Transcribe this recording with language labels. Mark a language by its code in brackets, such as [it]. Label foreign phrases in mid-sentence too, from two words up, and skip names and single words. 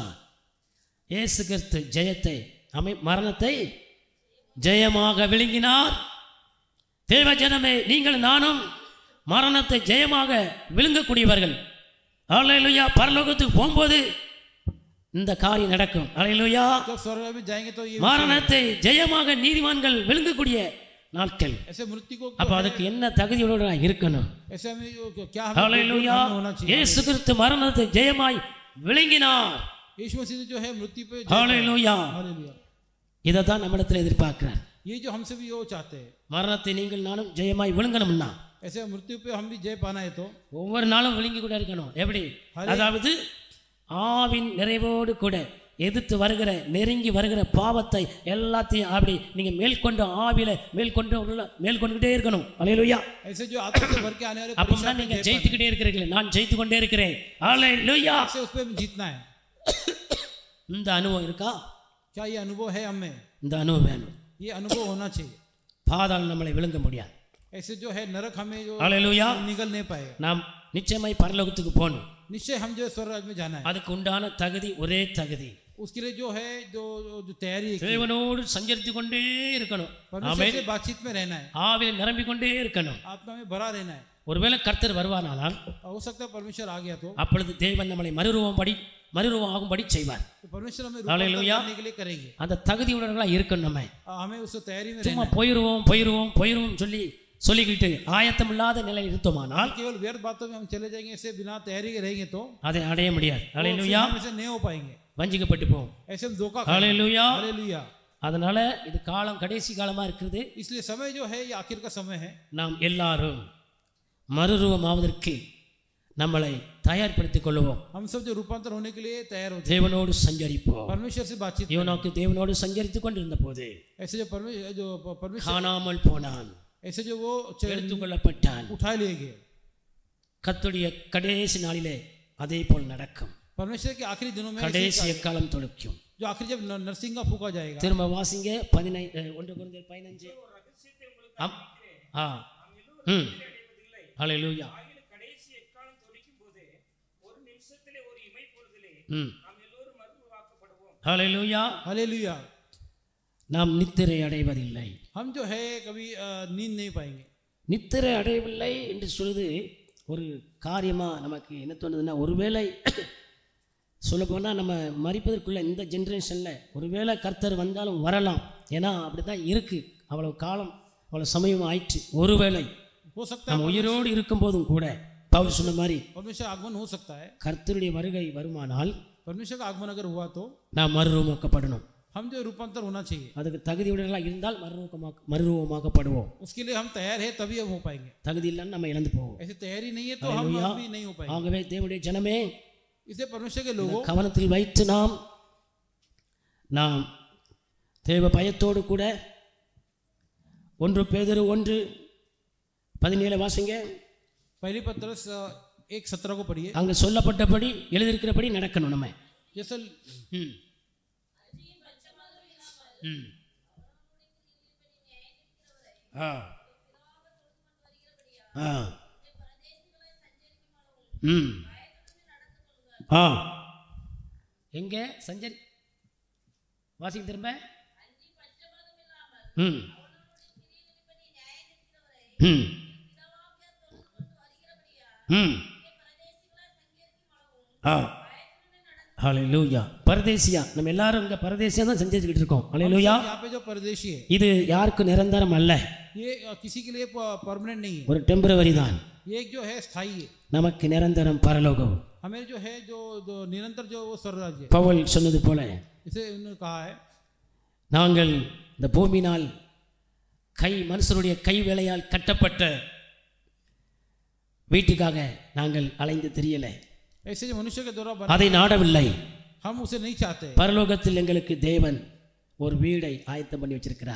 [ta] இயேசு கிறிஸ்து ஜெயத்தை மரணத்தை ஜெயமாக விழுங்கினார். தேவ ஜனமே, நீங்கள் நானும் மரணத்தை ஜெயமாக விழுங்கக்கூடியவர்கள். அல்லேலூயா. பரலோகத்துக்கு போகும்போது இந்த காரியம் நடக்கும். அல்லேலூயா. [hi] जब स्वर्ग में जाएंगे तो ये [ta] மரணத்தை ஜெயமாக நீதிமான்கள் விழுங்கக்கூடிய நாட்கள். [hi] ऐसे मृत्यु को [ta] அப்ப அதுக்கு என்ன தகுதியோடு நான் இருக்கணும்? [hi] ऐसे हमें क्या [ta] அல்லேலூயா. [hi] होना चाहिए? [ta] இயேசு கிறிஸ்து மரணத்தை ஜெயமாய் விழுங்கினார். [hi] यीशु मसीह जो है मृत्यु पे [ta] அல்லேலூயா. [hi] हालेलुया। [ta] இதை தான் நம்மிடத்தில் எதிர்பார்க்கிறார். [hi] ये जो हमसे भी वो चाहते हैं, [ta] மரணத்தை நீங்கள் நானும் ஜெயமாய் விழுங்கணும்னா [hi] ऐसे मृत्यु पे हम भी जय पाना है तो [ta] ஒவ்வொரு நாளும் விழுங்கி கூட இருக்கணும். எப்படி? அதாவது ஆவின் நிறைவோடு கூட எதிர்த்து வருகிற நெருங்கி வருகிற பாவத்தை எல்லாத்தையும் அப்படி நீங்க மேற்கொண்டு ஆவியில மேற்கொண்டுகிட்டே இருக்கணும். அல்லேலூயா. [hi] ऐसे जो आत्मा से भर के आने वाले [ta] அப்பதான் நீங்க ஜெயித்துக்கிட்டே இருக்கிறீர்கள். நான் ஜெயித்து கொண்டே இருக்கிறேன். அல்லேலூயா. [hi] ऐसे उस पे जीतना है। [ta] இந்த அனுபவம் இருக்கா? [hi] क्या ये अनुभव है हमें? [ta] இந்த அனுபவம் வேணும். [hi] ये अनुभव होना चाहिए। [ta] பாதாளம் நம்மளை விழுங்க முடியாது. [hi] ऐसे जो है नरक हमें जो [ta] அல்லேலூயா. [hi] निकल नहीं पाएगा। [ta] நாம் நிச்சயமாய் பரலோகத்துக்கு போகணும். [hi] निश्चय हम जो स्वर्ग राज्य में जाना है, [ta] அதுக்கு உண்டான தகுதி ஒரே தகுதி. [hi] उसके लिए जो है जो तैयारी है, [ta] தேவனோடு சஞ்சரித்து கொண்டே இருக்கணும். [hi] परमेश्वर से बातचीत में रहना है, [ta] ஆவில நிரம்பிக் கொண்டே இருக்கணும். [hi] आत्मा में भरा रहना है। [ta] ஒருவேளை கர்த்தர் வருவானானால் [hi] हो सकता है परमेश्वर आ गया तो [ta] அப்பொழுது தேவன் நம்மளை மறுரூபம் ஆகும்படி செய்வார். [hi] परमेश्वर हमें हालेलुया. रूपांतरण करने के लिए करेंगे। [ta] அந்த தகுதி உள்ளவர்களா இருக்கணும். நம்ம [hi] हमें उस तैयारी में [ta] சும்மா [hi] रहना [ta] போயிருவோம் சொல்லிக்கிட்டு ஆயத்தம் இல்லாத நிலையில் இருந்தோமானால் [hi] है। केवल व्यर्थ बातों में हम चले जाएंगे, ऐसे बिना तैयारी के रहेंगे तो [ta] அதை அடைய முடியாது. ஹalleluya. [hi] हम ऐसे नहीं हो पाएंगे, [ta] வஞ்சிக்கப்பட்டு போவோம். [hi] ऐसे हम धोखा [ta] ஹalleluya. [hi] हालेलुया। [ta] அதனால இது காலம் கடைசி காலமா இருக்குது. [hi] इसलिए समय जो है ये आखिर का समय है। [ta] நாம் எல்லாரும் மறுரூபமாவதற்கு நம்மளை தயார்படுத்திக் கொள்வோம். [hi] हम सब जो रूपांतर होने के लिए तैयार होते हैं, [ta] தேவனோடு சஞ்சரிப்போம். [hi] परमेश्वर से बातचीत। [ta] யோனாக்கு தேவனோடு சஞ்சரித்துக் கொண்டிருந்த போது [hi] ऐसे जो परमेश्वर [ta] காணாமல் போனான், [hi] ऐसे जो वो [ta] எடுத்துக்கொள்ளப்பட்டான். [hi] उठा लिए गए। [ta] கர்த்தருடைய கடைசி நாளிலே அதே போல் நடக்கும். [hi] परमेश्वर के आखिरी दिनों में [ta] கடைசி எக்காலம் தொடுக்கும். [hi] जो आखिरी जब नरसिंगा फूका जाएगा। [ta] திரும்ப வாசிங்க 1 ஹalleluya. கடைசி எக்காலம் தொனிக்கும் போது ஒரு நிமிஷத்திலே ஒரு இமை பொழுதிலே நாம் எல்லோரும் மறுரூபமாக்கப்படுவோம். ஹalleluya. [hi] हालेलुया। [ta] நாம் நித்திரை அடைவதில்லை. [hi] हम जो है कभी नींद नहीं पाएंगे। [ta] நித்திரை அடையவில்லை என்று சொல்லுது ஒரு காரியமா நமக்கு என்ன தோணுதுன்னா, ஒருவேளை சொல்லப்போனால் நம்ம மரிப்பதற்குள்ள இந்த ஜென்ரேஷனில் ஒருவேளை கர்த்தர் வந்தாலும் வரலாம். ஏன்னா அப்படி தான் இருக்குது. அவ்வளோ காலம் அவ்வளோ சமயம் ஆயிடுச்சு. ஒருவேளை [hi] हो सकता [ta] நம்ம உயிரோடு இருக்கும் போதும் கூட பவுல் சொன்ன மாதிரி [hi] परमेश्वर आगमन हो सकता है। [ta] கர்த்தருடைய வருகை வருமானால் [hi] परमेश्वर का आगमन अगर हुआ तो [ta] நாம் மறுரூபமாக்கப்படணும். [hi] हम जो रूपांतर होना चाहिए, [ta] அதுக்கு தகுதியுடையவர்களாக இருந்தால் மறுரூபமாக்கப்படுவோம். [hi] उसके लिए हम तैयार है तभी हम हो पाएंगे। [ta] தகுதி இல்லைன்னு நம்ம இழந்து போவோம். [hi] ऐसे तैयारी नहीं है तो हम भी नहीं हो पाएंगे। [ta] ஆகவே தேவனுடைய ஜனமே, [hi] इसलिए परमेश्वर के लोगों [ta] கவனத்தில் வைத்து நாம் தேவ பயத்தோடு கூட 1 பேதுரு 1:17 வாசிங்க. [hi] पहली पत्रस 1:17 को पढ़िए। [ta] அங்க சொல்லப்பட்டபடி எழுதியிருக்கிறபடி நடக்கணும். நம்ம [hi] जैसे [ta] எங்க சஞ்சரி வாசிங்க திரும்ப. ஹalleluya. பரதேசியா நம்ம எல்லாரும் இங்க பரதேசியா தான் செஞ்சுக்கிட்டு இருக்கோம். ஹalleluya. [hi] यहाँ पे जो परदेशी है [ta] இது யாருக்கும் நிரந்தரம் அல்ல. [hi] ये किसी के लिए परमानेंट नहीं है, [ta] ஒரு டெம்பரவரி தான். [hi] ये एक जो है स्थायी है। [ta] நமக்கு நிரந்தரம் பரலோகம். [hi] हमें जो है जो निरंतर जो वो स्वर्ग राज्य है। [ta] பவுல் சொன்னது போல [hi] इसे उन्होंने कहा है, [ta] நாங்கள் இந்த பூமியினால் மனுஷருடைய கை வேலையால் கட்டப்பட்ட வீட்டுக்காக நாங்கள் அலைந்து தெரியல. [hi] ऐसे जो मनुष्य के द्वारा [ta] அதை நாடவில்லை. [hi] हम उसे नहीं चाहते। [ta] பரலோகத்தில் எங்களுக்கு தேவன் ஒரு வீடை ஆயத்தம் பண்ணி வச்சிருக்கிறார்.